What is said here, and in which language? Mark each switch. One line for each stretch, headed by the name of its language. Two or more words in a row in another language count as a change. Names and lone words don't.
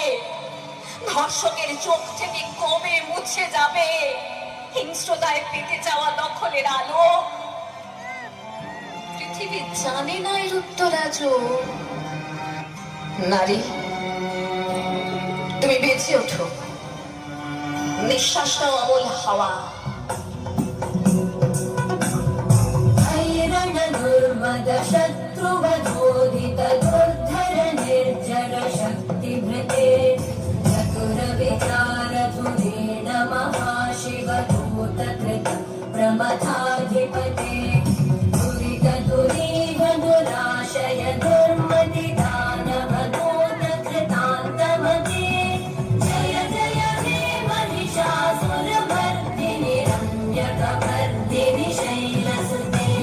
Bangla: ধর্ষকের চোখ থেকে কবে মুছে যাবে হিংস্রতায় পেতে যাওয়া দখলের আলো? পৃথিবী জানে না এর উত্তর আজও। নারী, তুমি বেঁচে ওঠো, নিঃশ্বাসটা অমল হাওয়া।
Sanskrit: दुर्मद शत्रुवधोदित दुर्धर निर्जर शक्तिभृते चतुर विचार धुरेण महाशिव दूतकृत प्रमथाधिपते दुरित दुरीह दुराशय दुर्मति दानव दूतकृतान्तमते जय जय हे महिषासुरमर्दिनि रम्यकपर्दिनि शैलसुते।